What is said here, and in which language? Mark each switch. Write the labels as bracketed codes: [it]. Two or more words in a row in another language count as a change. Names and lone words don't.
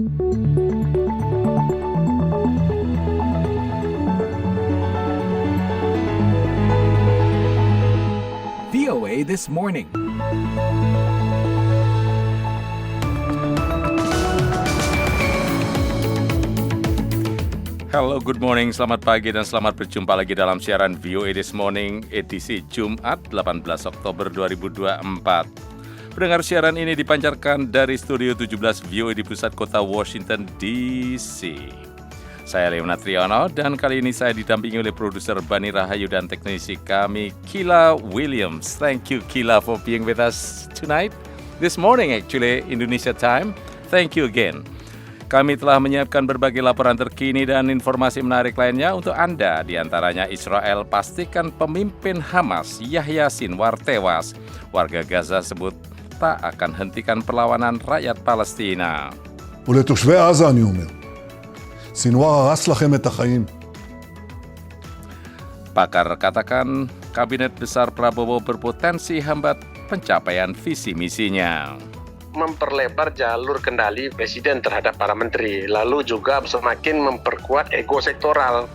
[en] VOA This Morning. Hello, good morning, [id] selamat pagi dan selamat berjumpa lagi dalam siaran VOA This Morning edisi Jumat 18 Oktober 2024. Pendengar siaran ini dipancarkan dari Studio 17 VOA di pusat kota Washington DC. Saya Leonard Triono dan kali ini saya didampingi oleh produser Bani Rahayu dan teknisi kami Kila Williams. [en] Thank you Kila for being with us tonight. This morning actually, Indonesia time. Thank you again. [id] Kami telah menyiapkan berbagai laporan terkini dan informasi menarik lainnya untuk Anda. Di antaranya Israel pastikan pemimpin Hamas Yahya Sinwar tewas. Warga Gaza sebut tak akan hentikan perlawanan rakyat Palestina. [he] ולתושבי עזה אני אומר, סינואר הרס לכם את החיים. [id] Pakar katakan Kabinet Besar Prabowo berpotensi hambat pencapaian visi misinya. Memperlebar jalur kendali presiden terhadap para menteri, lalu juga semakin memperkuat ego sektoral.